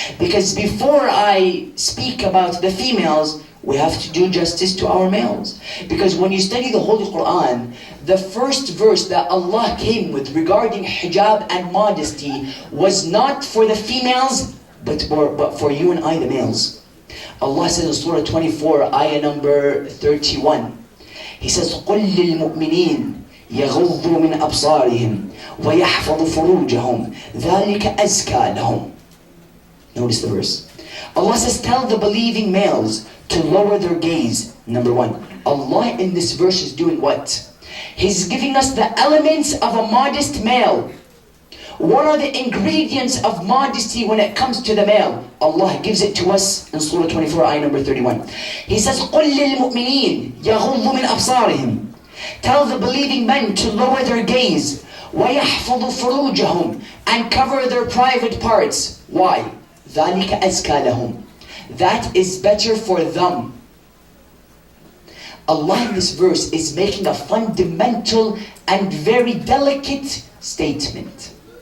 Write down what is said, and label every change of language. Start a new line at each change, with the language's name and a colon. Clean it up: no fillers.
English: Because before I speak about the females, we have to do justice to our males. Because when you study the Holy Quran, the first verse that Allah came with regarding hijab and modesty was not for the females, but for you and I, the males. Allah says in Surah 24, ayah number 31, He says,
Arabic: قُلْ لِلْمُؤْمِنِينَ يَغُضُّوا مِنْ أَبْصَارِهِمْ وَيَحْفَظُوا فُرُوجَهُمْ ذَلِكَ أَزْكَى لَهُمْ.
English: Notice the verse. Allah says, tell the believing males to lower their gaze. Number one, Allah in this verse is doing what? He's giving us the elements of a modest male. What are the ingredients of modesty when it comes to the male? Allah gives it to us in Surah 24, ayah number 31. He says,
Arabic: قُلْ لِلْمُؤْمِنِينَ يَغُضُّوا مِنْ أَبْصَارِهِمْ.
English: Tell the believing men to lower their gaze.
Arabic: وَيَحْفَظُوا فُرُوجَهُمْ.
English: And cover their private parts. Why?
Arabic: ذَلِكَ أَزْكَى لَهُمْ.
English: That is better for them. Allah in this verse is making a fundamental and very delicate statement.